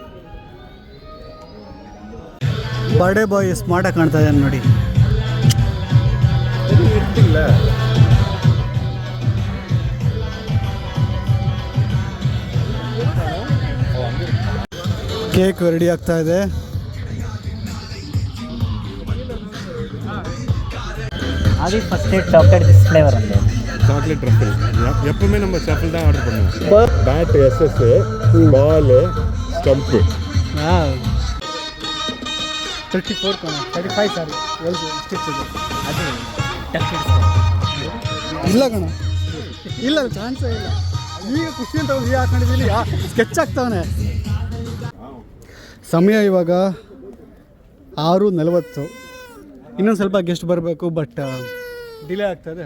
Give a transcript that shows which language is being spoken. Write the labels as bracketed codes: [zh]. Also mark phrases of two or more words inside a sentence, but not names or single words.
[en] birthday boy [kn] ಸ್ಮಾರ್ಟಾಗಿ ಕಾಣ್ತಾ ಇದ್ದಾನೆ ನೋಡಿ. ಇರ್ತಿಲ್ಲ. [en] cake ready [kn] ಆಗ್ತಾ ಇದೆ. [en] அது first chocolate this flavour வந்து chocolate truffle. [ta] எப்பவுமே நம்ம ஷஃபிள் தான் ஆர்டர் பண்ணுவோம். [en] bat SS, ball, stump. [kn] 34 35 ಸಾರಿ ಸ್ಟಿಚ್ ಇದೆ. [ta] அது டக்கெட் [kn] ಇಲ್ಲ ಕಣ, ಇಲ್ಲ ಚಾನ್ಸೇ ಇಲ್ಲ. ಈಗ ಖುಷಿ ಅಂತ ಒಂದು ಹಾಕೊಂಡಿದ್ದೀನಿ, ಸ್ಕೆಚ್ ಆಗ್ತಾವನೆ. ಸಮಯ ಇವಾಗ 6:40. ಇನ್ನೊಂದು ಸ್ವಲ್ಪ ಗೆಸ್ಟ್ ಬರಬೇಕು, [en] but delay [kn] ಆಗ್ತಾಯಿದೆ.